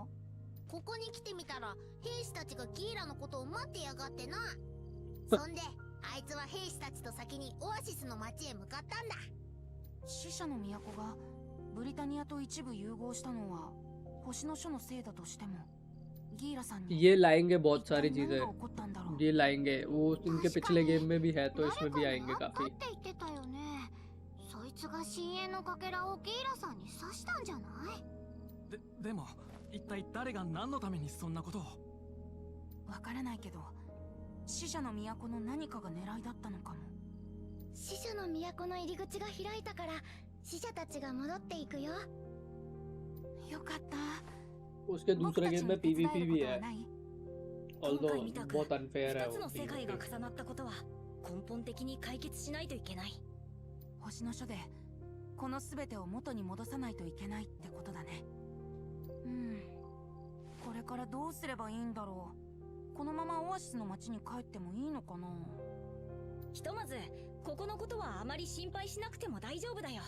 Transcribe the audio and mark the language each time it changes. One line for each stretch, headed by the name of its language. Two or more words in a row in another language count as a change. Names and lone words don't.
Japanese: ここに来てみたら兵士たちがギーラのことを待ってやがってな。そんであいつは兵士たちと先にオアシスの町へ向かったんだ。死者の都がブリタニアと一部融合したのは星の書のせいだとしても、ギーラさんに
Hindi: ये लाएंगे बहुत सारी चीजें, ये लाएंगे, वो इनके पिछले गेम में भी है तो इसमें भी आएंगे काफी.
Japanese: そいつが深淵のかけらをギーラさんに刺したんじゃない？でも一体誰が何のためにそんなことを？わからないけど、死者の都の何かが狙いだったのかも。死者の都の入り口が開いたから死者たちが戻っていくよ。よかった。
Hindi: उसके दूसरे गेम में PVP भी है, although बहुत unfair है वो.
Japanese: 2つの世界が重なったことは根本的に解決しないといけない。星の書でこの全てを元に戻さないといけないってことだね。これからどうすればいいんだろう。このままオアシスの町に帰ってもいいのかな。ひとまずここのことはあまり心配しなくても大丈夫だよ。